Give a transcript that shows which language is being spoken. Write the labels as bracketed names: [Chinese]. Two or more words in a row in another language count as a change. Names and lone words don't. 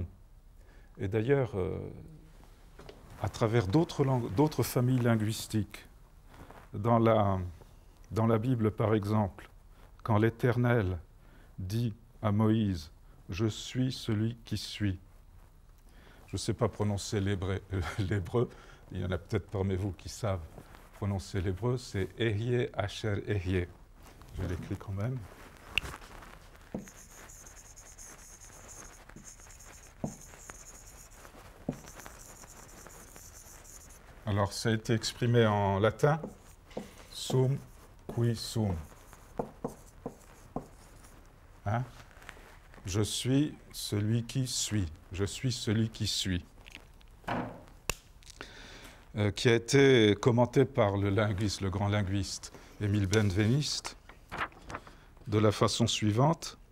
[French] Et d'ailleurs, à travers d'autres familles linguistiques, dans la Bible par exemple, quand l'Éternel dit à Moïse « Je suis celui qui suis », je ne sais pas prononcer l'hébreu, il y en a peut-être parmi vous qui savent prononcer l'hébreu, c'est « [Hebrew] אהיה אשר אהיה ». [French] Je l'écris quand même. Alors, ça a été exprimé en latin, [Latin] sum qui sum. [French] Hein? Je suis celui qui suis. Je suis celui qui suis. Qui a été commenté par le linguiste, le grand linguiste Émile Benveniste, de la façon suivante.